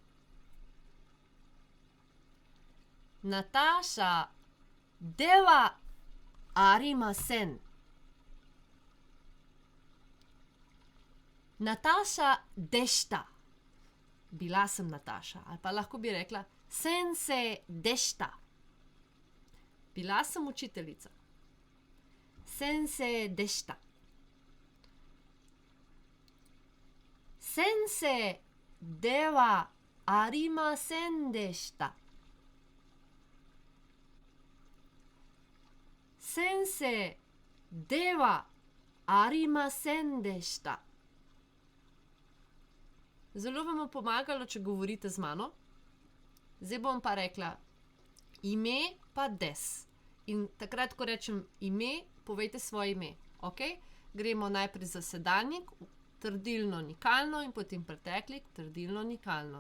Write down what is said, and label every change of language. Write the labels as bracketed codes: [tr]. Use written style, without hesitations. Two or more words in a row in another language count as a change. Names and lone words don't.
[ja] ナターシャではありません. ナターシャでした. [sl] Bila sem Nataša. Ali pa lahko bi rekla [ja] 先生でした. [sl] Bila sem učiteljica. [ja] 先生でした。先生ではありませんでした. 先生ではありませんでした. [sl] Zelo vam bo pomagalo, če govorite z mano. Zdaj bom pa rekla ime pa des. In takrat, ko rečem ime, povejte svoje ime. Ok? Gremo najprej za sedanjik, trdilno, nikalno in potem preteklik, trdilno, nikalno.